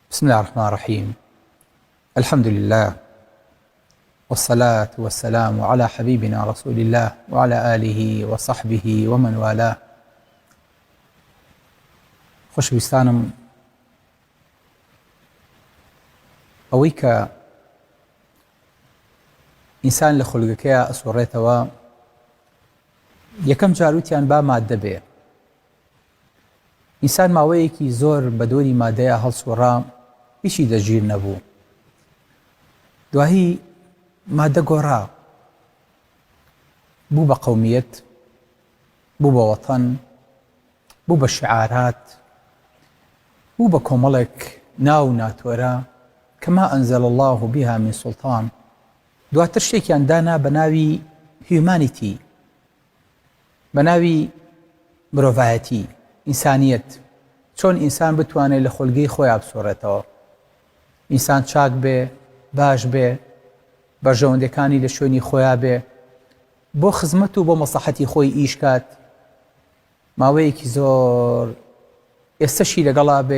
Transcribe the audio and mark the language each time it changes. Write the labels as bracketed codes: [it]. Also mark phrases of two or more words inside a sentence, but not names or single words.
[ar] بسم الله الرحمن الرحيم. الحمد لله والصلاة والسلام على حبيبنا رسول الله وعلى آله وصحبه ومن والاه. [ckb] خۆشەویستانم، ئەوەی کە ئینسان لە خولگەکەیە ئەسوڕێتەوە یەکەم جاروتیان با مادە بێ. ئینسان ماوەیەکی زۆر بە دۆری مادەیە هەڵسوڕا، هیچی دەگیر نەبوو. دوایی مادە گۆڕا، بوو بە قەومیەت، بوو بە وەتەن، بوو بە شعارات، بوو بە کۆمەڵێک ناو ناتوەرە [ar] کەما ئەنزەل الله بها من سوڵتان. [ckb] دواتر شتێکیان دانا بە ناوی هیومانیتی، بە ناوی مرۆڤایەتی، ئینسانیەت. چۆن ئینسان بتوانێت لە خولگەی خۆیان بسۆڕێتەوە، ئینسان چاک بێ، باش بێ، بەرژەوەندەکانی لە شوێنی خۆیان بێ، بۆ خزمەت و بۆ مەسلحەتی خۆی ئیشکات، ماوەیەکی زۆر ئێستەشی لەگەڵا بێ.